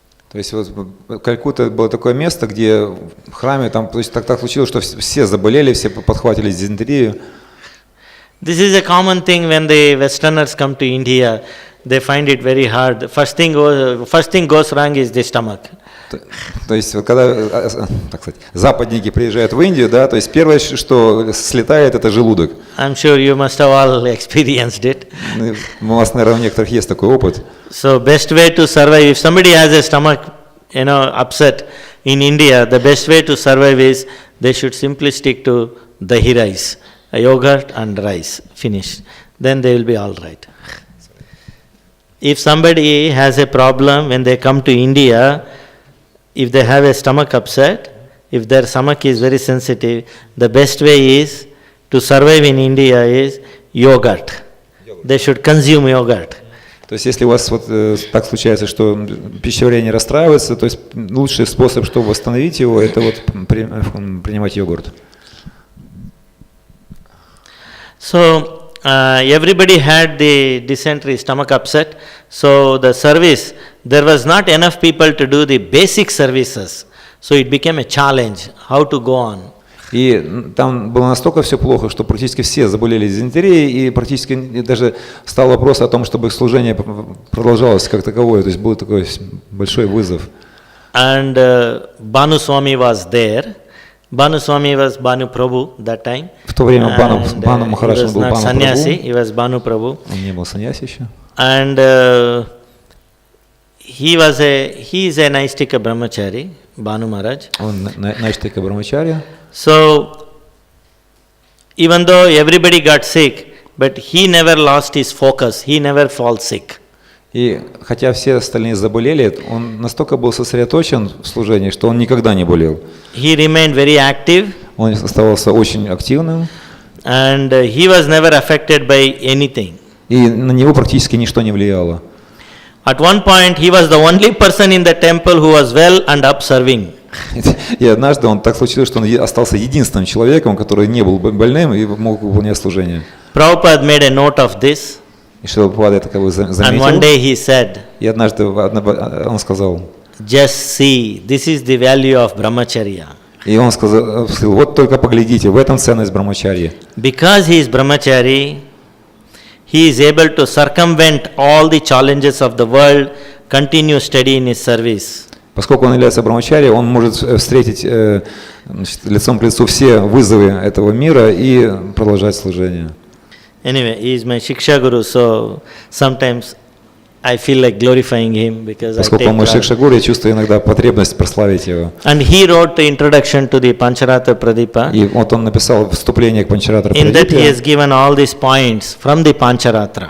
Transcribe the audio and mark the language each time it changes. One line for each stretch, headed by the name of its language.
Russian: То есть вот Калькутта было такое место, где в храме, там, то есть так случилось, что все заболели, все подхватили дизентерию.
English: This is a common thing when the Westerners come to India, they find it very hard. First thing goes wrong is the stomach.
Russian: То есть вот когда, так сказать, западники приезжают в Индию, да, то есть первое, что слетает, это желудок.
English: I'm sure you must have all experienced it.
Russian: У вас, наверное, у некоторых есть такой опыт.
English: So best way to survive, if somebody has a stomach, upset in India, the best way to survive is they should simply stick to dahi rice, yogurt and rice, finish. Then they will be all right. If somebody has a problem when they come to India, if they have a stomach upset, if their stomach is very sensitive, the best way is to survive in India is yogurt. They should consume yogurt.
Russian: То есть, если у вас вот так случается, что пищеварение расстраивается, то есть лучший способ, чтобы восстановить его, это вот принимать йогурт.
English: So everybody had the dysentery, stomach upset. So the service, there was not enough people to do the basic services. So it became a challenge how to go on.
Russian: И там было настолько все плохо, что практически все заболели дизентерией, и практически даже стал вопрос о том, чтобы их служение продолжалось как таковое. То есть был такой большой вызов.
English: And Bhanu Swami was there. Bhanu Swami was Bhanu Prabhu that time.
Russian: В то время Бхану Махарадж был Бхану
English: Sannyasi,
Russian: Прабху.
English: He was Bhanu Prabhu.
Russian: Он не был саньяси еще.
English: And he is a Naistika Brahmachari, Bhanu Maharaj.
Russian: Он Наиштика Брамачарья.
English: So, even though everybody got sick, but he never lost his focus, he never falls sick.
Russian: И хотя все остальные заболели, он настолько был сосредоточен в служении, что он никогда не болел.
English: He remained very active.
Russian: Он оставался очень активным.
English: And he was never affected by anything.
Russian: И на него практически ничто не влияло.
English: At one point, he was the only person in the temple who was well and up serving.
Russian: И однажды он так случилось, что он остался единственным человеком, который не был больным и мог выполнять служение.
English: Prabhupada made a note of this.
Russian: И Шрила Прабхупада это как бы заметил.
English: And one day he said,
Russian: И однажды он сказал,
English: just see, this is the value of brahmacharya.
Russian: и он сказал, вот только поглядите, в этом ценность брамачарьи.
English: Because he is brahmachari, he is able to circumvent all the challenges of the world, continue steady in his service.
Russian: Поскольку он является брамачарьей, он может встретить лицом к лицу все вызовы этого мира и продолжать служение.
English: Anyway, he is my Shiksha Guru, so sometimes I feel like glorifying him because
Russian: Поскольку он мой Шикша Гуру, я чувствую иногда потребность прославить его.
English: And he wrote the introduction to the Pancharatra Pradipa.
Russian: И вот он написал вступление к Панчаратра
English: In that he
Russian: Прадипе.
English: has given all these points from the Pancharatra.